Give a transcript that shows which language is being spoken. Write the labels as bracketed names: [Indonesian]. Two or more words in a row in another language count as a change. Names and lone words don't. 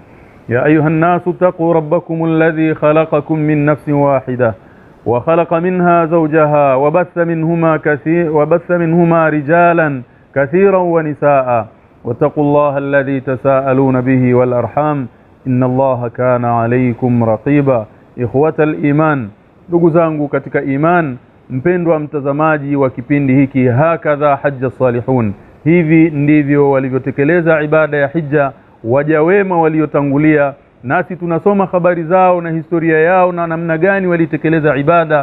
[Arabic] يا أيها الناس اتقوا ربكم الذي خلقكم من نفس واحدة وخلق منها زوجها وبث منهما رجالا كثيرا ونساء واتقوا الله الذي تساءلون به والأرحام إن الله كان عليكم رقيبا. إخوة الإيمان، [Swahili] ndugu zangu katika iman, mpendwa mtazamaji wa kipindi hiki Hakadha Hajja Salihun, hivi ndivyo walivyotekeleza ibada ya hija waja wema waliotangulia, nasi tunasoma habari zao na historia yao na namna gani walitekeleza ibada.